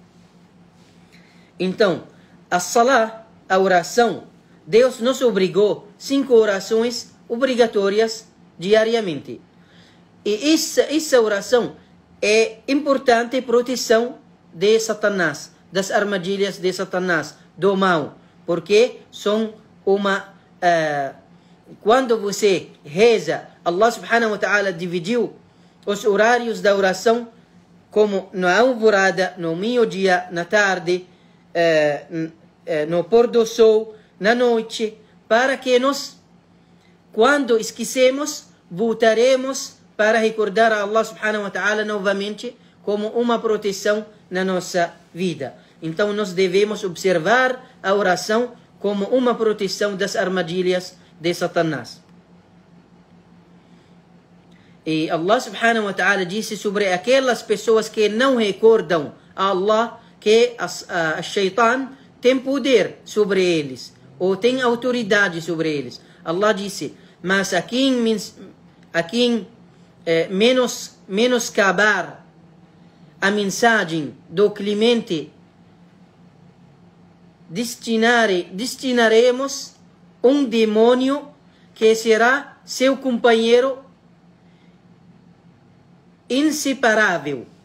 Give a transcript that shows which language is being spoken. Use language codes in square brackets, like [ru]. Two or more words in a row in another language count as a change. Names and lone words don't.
[pt] Então, a salah, a oração, Deus nos obrigou 5 orações obrigatórias diariamente. E essa oração é importante proteção de Satanás, das armadilhas de Satanás, do mal, porque são quando você reza, [ar] الله سبحانه وتعالى [pt] dividiu os horários da oração como na alvorada, no meio-dia, na tarde, no pôr do sol, na noite, para que nós, quando esquecemos, voltaremos para recordar a [ar] الله سبحانه وتعالى [pt] novamente como uma proteção na nossa vida. Então nós devemos observar a oração como uma proteção das armadilhas de Satanás. E [ar] الله سبحانه وتعالى [pt] disse sobre aquelas pessoas que não recordam a Allah, que a Shaitan tem poder sobre eles, ou tem autoridade sobre eles. Allah disse: mas a quem menoscabar a mensagem do Clemente, destinaremos um demônio que será seu companheiro inseparável.